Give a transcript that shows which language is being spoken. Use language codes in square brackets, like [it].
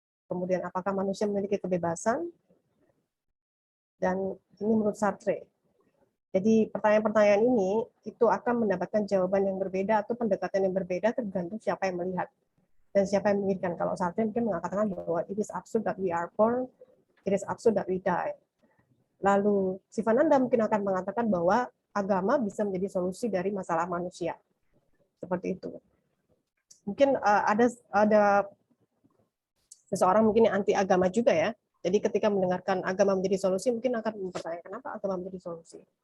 [id] Kemudian, apakah manusia memiliki kebebasan? Dan ini menurut Sartre. Jadi pertanyaan-pertanyaan ini itu akan mendapatkan jawaban yang berbeda atau pendekatan yang berbeda tergantung siapa yang melihat dan siapa yang memikirkan. Kalau Sartre mungkin mengatakan bahwa [en] it is absurd that we are born, it is absurd that we die. [id] Lalu Sivananda mungkin akan mengatakan bahwa agama bisa menjadi solusi dari masalah manusia. Seperti itu. Mungkin ada seseorang mungkin yang anti agama juga ya. Jadi ketika mendengarkan agama menjadi solusi, mungkin akan mempertanyakan kenapa agama menjadi solusi.